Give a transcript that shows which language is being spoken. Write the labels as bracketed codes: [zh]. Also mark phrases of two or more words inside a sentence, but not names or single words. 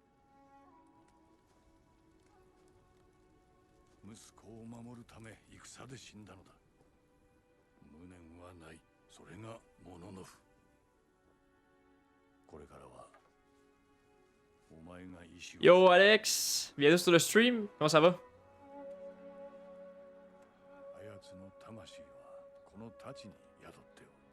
[ja] 息子を守るため戦で死んだのだ。無念はない。それがモノノフ。これからはお前が意志を。 [fr] Yo Alex, bienvenue sur le stream, comment ça va? [ja] あやつの魂はこの太刀に宿っておる。